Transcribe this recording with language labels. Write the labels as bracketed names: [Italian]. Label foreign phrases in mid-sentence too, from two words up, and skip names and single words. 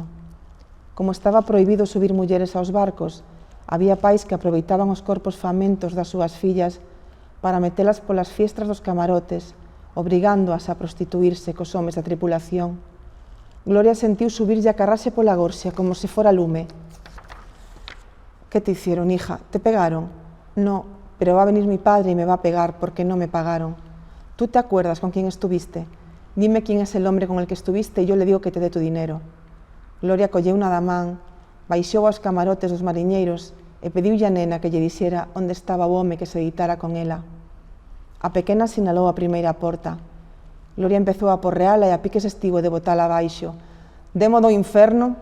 [Galician] Como estaba prohibido subir mulleres aos barcos, había pais que aproveitaban os corpos famentos das súas fillas para metelas polas fiestras dos camarotes, obrigándoas a prostituirse cos homes da tripulación. Gloria sentiu subirlle a carrase pola gorxa, como se fora lume. [Spanish] «¿Qué te hicieron, hija? ¿Te pegaron?» «No, pero va a venir mi padre y me va a pegar porque no me pagaron. ¿Tú te acuerdas con quién estuviste? Dime quién es el hombre con el que estuviste y yo le digo que te dé tu dinero». [Galician] Gloria colleu unha da man, baixou aos camarotes dos mariñeiros e pediulle a nena que lle dixera onde estaba o home que se deitara con ela. A pequena sinalou a primeira porta. Gloria empezou a porreala e a piques estivo de botala abaixo. «Demo do inferno!»